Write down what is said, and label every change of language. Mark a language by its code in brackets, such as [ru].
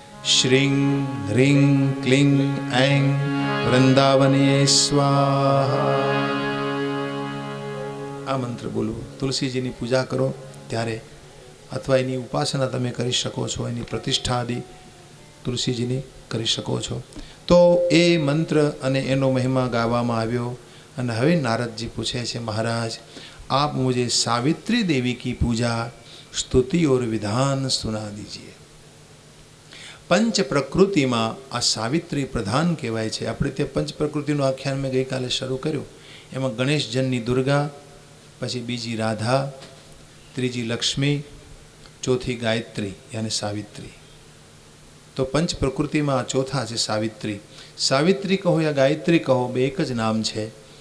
[gu] શ્રીં હ્રીં ક્લીં ऐं વૃંદાવનયે સ્વાહા. આ મંત્ર બોલવું. તુલસીજીની પૂજા કરો ત્યારે, અથવા એની ઉપાસના તમે કરી શકો છો, એની પ્રતિષ્ઠા આદિ તુલસીજીની કરી શકો છો. તો એ મંત્ર અને એનો મહિમા ગાવામાં આવ્યો. અને હવે નારદજી પૂછે છે, [hi] મહારાજ आप मुझे सावित्री देवी की पूजा स्तुति और विधान सुना दीजिए. [gu] पंच प्रकृति में आ सावित्री प्रधान कहवाय છે. આપણે તે પંચ પ્રકૃતિનું આખ્યાન મેં ગઈકાલે શરૂ કર્યું. એમાં ગણેશ જનની દુર્ગા, પછી બીજી રાધા, ત્રીજી લક્ષ્મી, ચોથી ગાયત્રી યાની સાવિત્રી. તો પંચ પ્રકૃતિમાં આ ચોથા છે સાવિત્રી. સાવિત્રી કહો યા ગાયત્રી કહો, બે એક જ નામ છે.